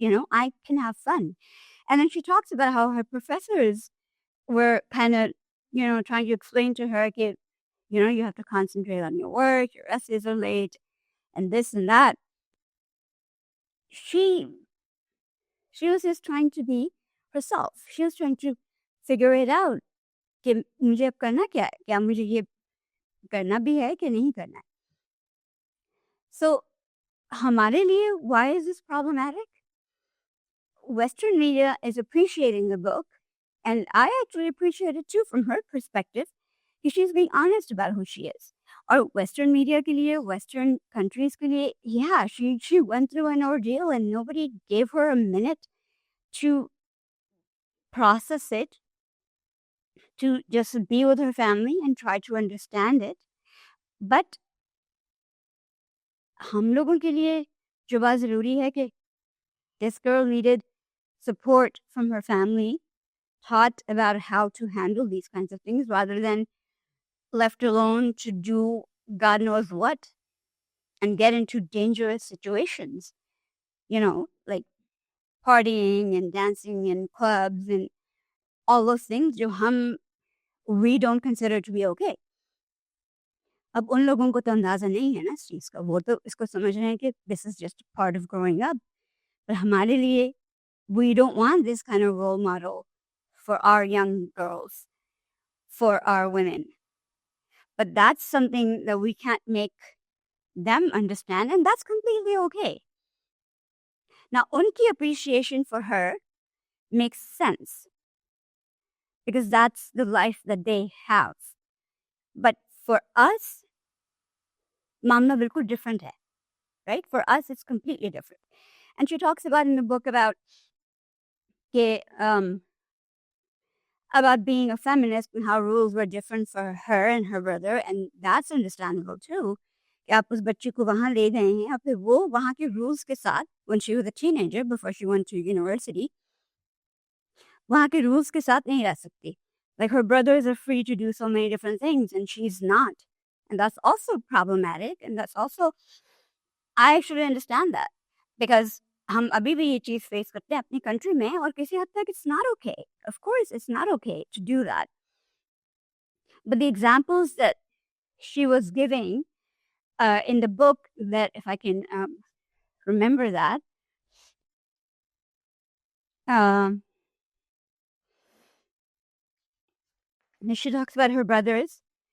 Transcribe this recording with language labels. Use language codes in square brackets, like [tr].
[en] I can have fun. And then she talks about how her professors were kind of, trying to explain to her, okay, you have to concentrate on your work, your essays are late, and this and that. She was just trying to be herself. She was trying to figure it out. [hi] कि मुझे अब करना क्या है? क्या मुझे ये करना भी है कि नहीं करना है? [en] So, [hi] हमारे लिए, [en] why is this problematic? Western media is appreciating the book, and I actually appreciate it too from her perspective, because she's being honest about who she is. Or Western media [hi] के लिए, [en] Western countries के लिए, yeah, she went through an ordeal and nobody gave her a minute to process it, to just be with her family and try to understand it. But [hi] हम लोगों के लिए जो बात ज़रूरी है कि [en] this girl needed support from her family, taught about how to handle these kinds of things rather than left alone to do God knows what and get into dangerous situations. Like partying and dancing in clubs and all those things we don't consider to be okay. [hi] अब उन लोगों को तो अंदाज़ा नहीं है ना इस चीज़ का, वो तो इसको समझ रहे हैं कि [en] this is just part of growing up. [hi] पर हमारे लिए [en] we don't want this kind of role model for our young girls, for our women. But that's something that we can't make them understand, and that's completely okay. Now, [hi] unki [en] appreciation for her makes sense because that's the life that they have. But for us, [hi] mamla bilkul [en] different [hi] hai, [en] right? For us, it's completely different. And she talks about in the book about being a feminist and how rules were different for her and her brother, and that's understandable too. [hi] कि आप उस बच्ची को वहाँ ले गए हैं और फिर वो वहाँ के rules के साथ [en] when she was a teenager before she went to university, [hi] वहाँ के rules के साथ नहीं रह सकती. [en] Like her brothers are free to do so many different things and she's not. And that's also problematic, and that's also, I actually understand that because [hi] हम अभी भी ये चीज़ फेस करते हैं अपनी कंट्री में और किसी हद तक [en] it's not okay. Of course, it's not okay to do that. But the examples that she was giving in the book, that if I can remember that, she talks about her brothers.